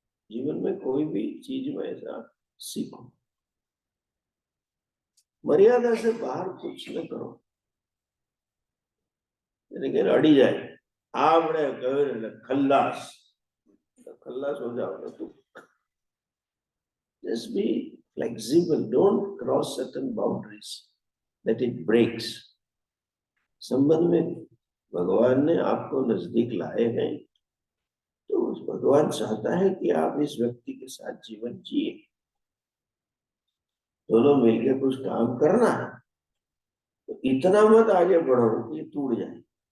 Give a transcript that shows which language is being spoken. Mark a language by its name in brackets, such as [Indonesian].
[Hindi] जीवन में कोई भी चीज में ऐसा सीखो, मर्यादा से बाहर कुछ न करो, लेकिन अड़ी जाए आपने खल्लास, खल्लास हो जाओगे तुम। [English] Just be flexible, don't cross certain boundaries that it breaks. [Hindi] संबंध में भगवान ने आपको नजदीक लाए हैं तो भगवान चाहता है कि आप इस व्यक्ति के साथ जीवन जिए, दोनों मिलकर कुछ काम करना है। तो इतना मत आगे बढ़ो कि ये टूट जाए।